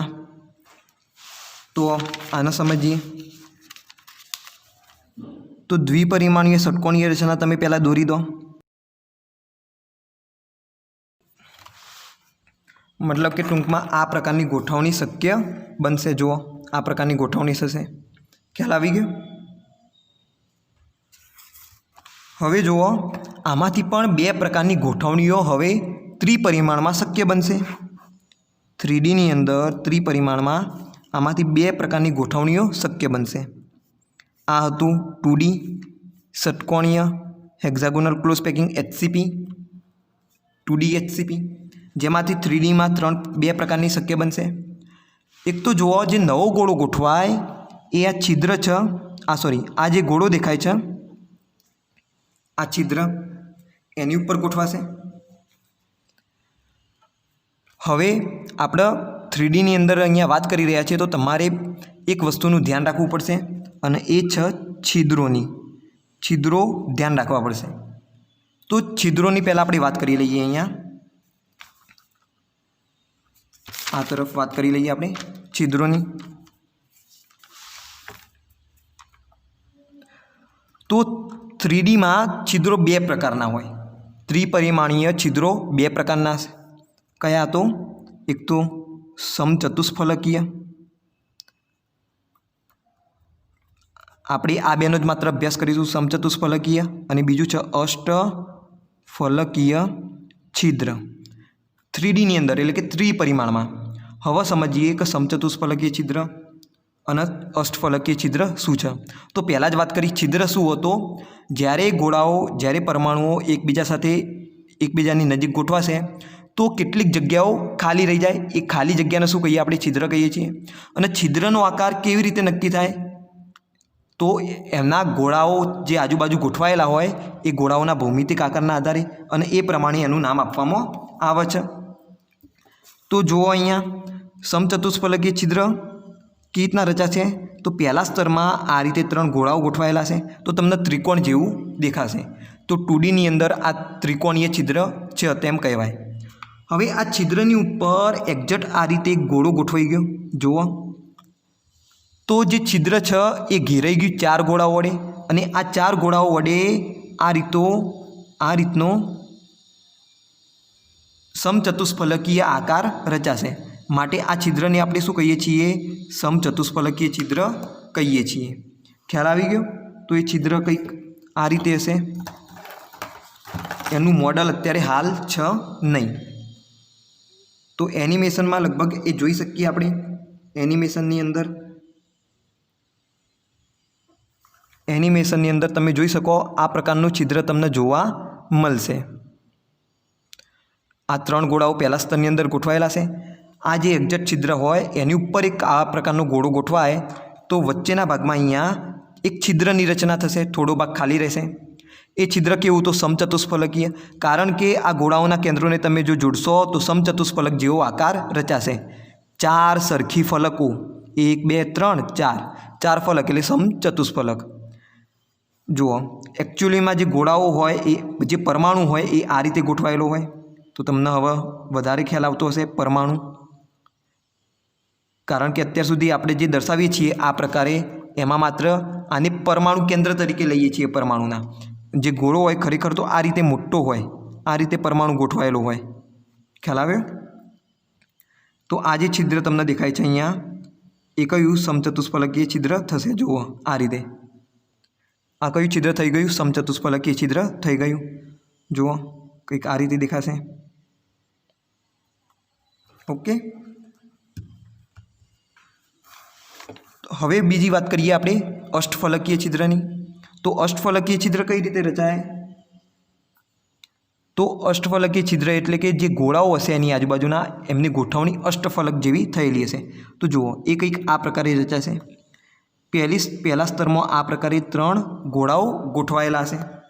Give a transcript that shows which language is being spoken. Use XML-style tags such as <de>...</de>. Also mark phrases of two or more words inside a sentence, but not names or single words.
<gu>તો આને સમજીએ। તો દ્વિપરિમાણીય ષટ્કોણીય રચના તમે પહેલા દોરી દો। મતલબ કે ટૂંકમાં આ પ્રકારની ગોઠવણી શક્ય બનશે। જો આ પ્રકારની ગોઠવણી થશે। ખ્યાલ આવી ગયો. હવે જુઓ આમાંથી પણ બે પ્રકારની ગોઠવણીઓ હવે ત્રિપરિમાણમાં શક્ય બનશે। 3D ની અંદર ત્રિપરિમાણમાં આમાંથી બે પ્રકારની ગોઠવણીઓ શક્ય બનશે। આ હતું 2D ષટ્કોણીય</gu> <en>hexagonal close packing</en> <gu>HCP 2D HCP જેમાંથી 3D માં બે પ્રકારની શક્ય બનશે। એક તો જુઓ જે નવો ગોળો ગોઠવાય એ આ છિદ્ર છે આ જે ગોળો દેખાય છે આ છિદ્ર એની ઉપર ગોઠવાશે। હવે આપણે 3D ની અંદર અહીંયા વાત કરી રહ્યા છીએ તો તમારે એક વસ્તુનું ધ્યાન રાખવું પડશે અને એ છે છિદ્રોની। છિદ્રો ધ્યાન રાખવા પડશે। તો છિદ્રોની પહેલા આપણે વાત કરી લઈએ. અહીંયા આ તરફ વાત કરી લઈએ આપણે છિદ્રોની। તો 3D માં છિદ્રો બે પ્રકારના હોય। ત્રિપરિમાણીય છિદ્રો બે પ્રકારના છે। કયા તો એક તો સમચતુષ્ફલકીય આપણે આ બેનો જ માત્ર અભ્યાસ કરીશું સમચતુષ્ફલકીય અને બીજું છે અષ્ટફલકીય છિદ્ર 3D ની અંદર એટલે કે ત્રિપરિમાણમાં। હવે સમજીએ કે સમચતુષ્ફલકીય છિદ્ર અને અષ્ટફલકીય છિદ્ર શું છે। તો પહેલા જ વાત કરી છિદ્ર શું હતો જ્યારે ગોળાઓ જ્યારે પરમાણુઓ એકબીજા સાથે એકબીજાની નજીક ગોઠવાશે તો કેટલીક જગ્યાઓ ખાલી રહી જાય। એ ખાલી જગ્યાને શું કહીએ આપણે છિદ્ર કહીએ છીએ. અને છિદ્રનો આકાર કેવી રીતે નક્કી થાય તો એમના ગોળાઓ જે આજુબાજુ ગોઠવાયેલા હોય એ ગોળાઓના ભૌમિતિક આકારના આધારે અને એ પ્રમાણે એનું નામ આપવામાં આવે છે। તો જુઓ અહીંયા સમચતુષ્ફલકીય છિદ્ર કેવી રીતના રચાશે તો પહેલા સ્તરમાં આ રીતે 3 ગોળાઓ ગોઠવાયેલા છે તો તમને ત્રિકોણ જેવું દેખાશે। તો 2D ની અંદર આ ત્રિકોણીય છિદ્ર છે તેમ કહેવાય। હવે આ છિદ્રની ઉપર એક્ઝેક્ટ આ રીતે એક ગોળો ગોઠવાઈ ગયો। જુઓ તો જે છિદ્ર છે એ ઘેરાઈ ગયું 4 ગોળાઓ વડે અને આ 4 ગોળાઓ વડે આ રીતનો સમચતુષ્ફલકીય આકાર રચાશે। માટે આ છિદ્રને આપણે શું કહીએ છીએ સમચતુષ્ફલકીય છિદ્ર કહીએ છીએ। ખ્યાલ આવી ગયો। તો એ છિદ્ર કંઈક આ રીતે હશે. એનું મોડલ અત્યારે હાલ છે નહીં। તો એનિમેશનમાં લગભગ એ જોઈ શકીએ આપણે। એનિમેશનની અંદર તમે જોઈ શકો આ પ્રકારનું છિદ્ર તમને જોવા મળશે। આ 3 ગોળાઓ પહેલા સ્તરની અંદર ગોઠવાયેલા છે। આ જે એક્ઝેક્ટ છિદ્ર હોય એની ઉપર એક આ પ્રકારનો ગોળો ગોઠવાય તો વચ્ચેના ભાગમાં અહીંયા એક છિદ્રની રચના થશે। થોડો ભાગ ખાલી રહેશે। એ છિદ્ર કેવું તો સમચતુષ્ફલકીય કારણ કે આ ગોળાઓના કેંદ્રોને તમે જો જોડશો તો સમચતુષ્ફલક જેવો આકાર રચાશે। 4 સરખી ફલકો 1 2 3 4 ફલક એટલે સમચતુષ્ફલક। જુઓ એક્ચ્યુઅલીમાં જે ગોળાઓ હોય એ જે પરમાણુ હોય એ આ રીતે ગોઠવાયેલો હોય। તો તમને હવે વધારે ખ્યાલ આવતો હશે પરમાણુ કારણ કે અત્યાર સુધી આપણે જે દર્શાવીએ છીએ આ પ્રકારે એમાં માત્ર આને પરમાણુ કેંદ્ર તરીકે લઈએ છીએ। પરમાણુના જે ગોળો હોય ખરેખર તો આ રીતે મોટો હોય આ રીતે પરમાણુ ગોઠવાયેલો હોય। ખ્યાલ આવ્યો। તો આ જે છિદ્ર તમને દેખાય છે અહીંયા એ કયું સમચતુષ્ફલકીય છિદ્ર થશે। જુઓ આ રીતે આ કયું છિદ્ર થઈ ગયું સમચતુષ્ફલકીય છિદ્ર થઈ ગયું। જુઓ કંઈક આ રીતે દેખાશે. ઓકે। હવે બીજી વાત કરીએ આપણે અષ્ટફલકીય છિદ્રની। તો અષ્ટફલકીય છિદ્ર કઈ રીતે રચાય તો અષ્ટફલકીય છિદ્ર એટલે કે જે ગોળાઓ હશે એની આજુબાજુના એમની ગોઠવણી અષ્ટફલક જેવી થયેલી હશે। તો જુઓ એ કંઈક આ પ્રકારે રચાશે। પહેલા સ્તરમાં આ પ્રકારે 3 ગોળાઓ ગોઠવાયેલા હશે।</gu>